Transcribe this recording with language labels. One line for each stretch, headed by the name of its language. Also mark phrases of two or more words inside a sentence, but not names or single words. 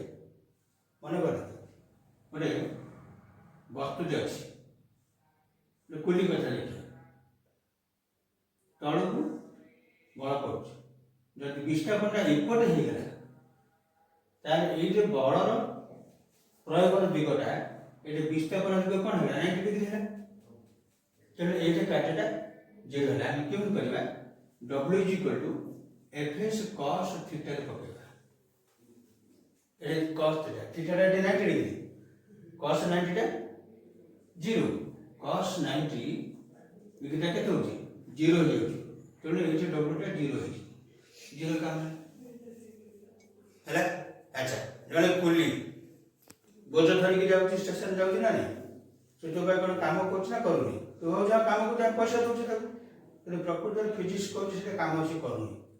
Odia: ମନେ କର ଗୋଟେ ବସ୍ତୁଟେ ଅଛି, ଗୋଟେ କୁଲି କଥା ଦେଖିବା, ତଳକୁ ବଳ ପଡ଼ୁଛି, ଯଦି ବିସ୍ଥାପନଟା ଏପଟେ ହେଇଗଲା, ତାହେଲେ ଏଇ ଯେ ବଳର ପ୍ରୟୋଗର ଦିଗଟା, ଏଠି ବିସ୍ଥାପନ ଦିଗ କ'ଣ ହେଲା, 90 ଡିଗ୍ରୀ ହେଲା। ତେଣୁ ଏଇଠି କାର୍ଯ୍ୟଟା 0 ହେଲା। ଆମେ କେମିତି କରିବା, W = Fs cos θ ରେ ପକେଇବା, ଏ cos θ, θଟା 90 ଡିଗ୍ରୀ, cos 90 ଟା 0, cos 90 ଡିଗ୍ରୀଟା କେତେ ହେଉଛି, 0 ହେଇଯାଉଛି। ତେଣୁ ଏଇଠି W ଟା 0 ହେଇଛି, 0 କାମ ହେଲା। ଆଚ୍ଛା, ଜଣେ କୁଲି ବୋଝ ଧରିକି ଯାଉଛି, ଷ୍ଟେସନ ଯାଉଛି ନା ନାହିଁ, ସେ ତୋ ପାଇଁ କ'ଣ କାମ କରୁଛି ନା କରୁନି? ତୁ ହଉ ଯା କାମକୁ ଯା, ପଇସା ଦେଉଛି ତାକୁ, କିନ୍ତୁ ପ୍ରକୃତରେ ଫିଜିକ୍ସ କରୁଛି, ସେଟା କାମ ସେ କରୁନି।